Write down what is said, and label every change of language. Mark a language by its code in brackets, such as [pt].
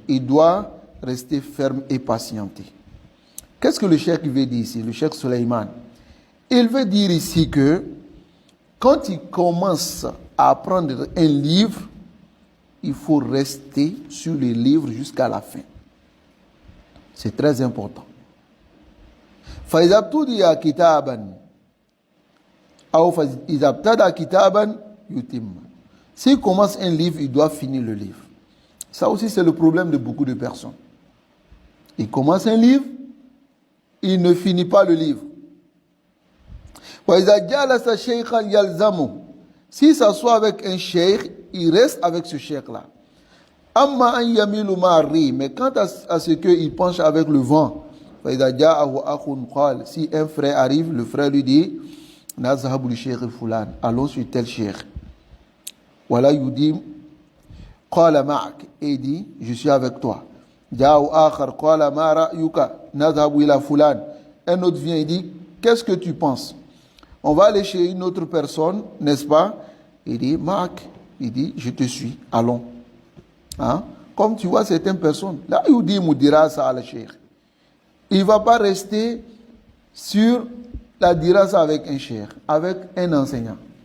[fr] Il doit rester ferme et patienter. Qu'est-ce que le cheikh veut dire ici, le cheikh Suleiman? Il veut dire ici que quand il commence à apprendre un livre, il faut rester sur le livre jusqu'à la fin. C'est très important. [ar] فإذا ابتدأ كتابا أو فإذا ابتدأ كتابا يتم. [fr] S'il commence un livre, il doit finir le livre. Ça aussi, c'est le problème de beaucoup de personnes. Il commence un livre, il ne finit pas le livre. [ar] وإذا جلس شيخا يلزمه. [fr] S'il s'assoit avec un cheikh, il reste avec ce cheikh-là. [ar] أما أن يميل مع الريح. [fr] Mais quant à ce qu'il penche avec le vent, [ar] فإذا جاءه أخ قال. [fr] Si un frère arrive, le frère lui dit [ar] نذهب لشيخ فلان. [fr] Allons sur tel cheikh. [ar] ولا يديم قال معك. [fr] Et il dit, je suis avec toi. [ar] جاءه آخر قال ما رأيك نذهب إلى فلان. [fr] Un autre vient et dit, qu'est-ce que tu penses? On va aller chez une autre personne, n'est-ce pas? Il dit, Marc, il dit, je te suis, allons. Hein? Comme tu vois certaines personnes, là, il dit, dira ça à la cheikh. Il ne va pas rester sur la dirasa avec un cheikh, avec un enseignant.